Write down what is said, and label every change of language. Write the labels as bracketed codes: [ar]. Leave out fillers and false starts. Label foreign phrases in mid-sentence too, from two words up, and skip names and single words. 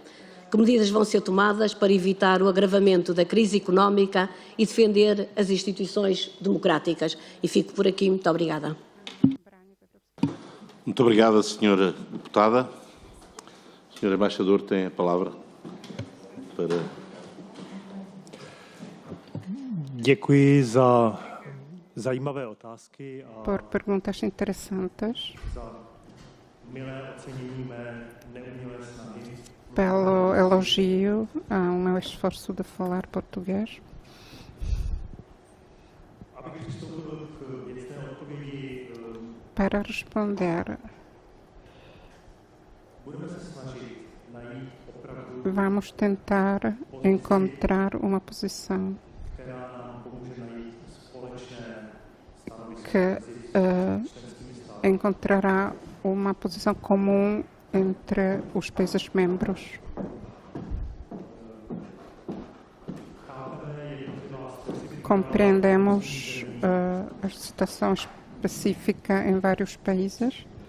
[pt] Que medidas vão ser tomadas para evitar o agravamento da crise económica e defender as instituições democráticas? E fico por aqui. Muito obrigada. Muito obrigada, Sra. Deputada. O Sr. Embaixador tem a palavra para... [cs] Děkuji za zajímavé otázky a [pt] Por perguntas interessantes, [cs] za milé ocenění mé neumělé snahy. [pt] Pelo elogio ao meu esforço de falar português. [cs] Abych přistoupil k věcné odpovědi, [pt] Para responder, [cs] budeme se snažit najít opravdu, [pt] vamos tentar encontrar uma posição [cs] která nám pomůže najít společné stanovisko [pt] que encontrará uma posição comum entre os países membros. Compreendemos a situação específica em vários países.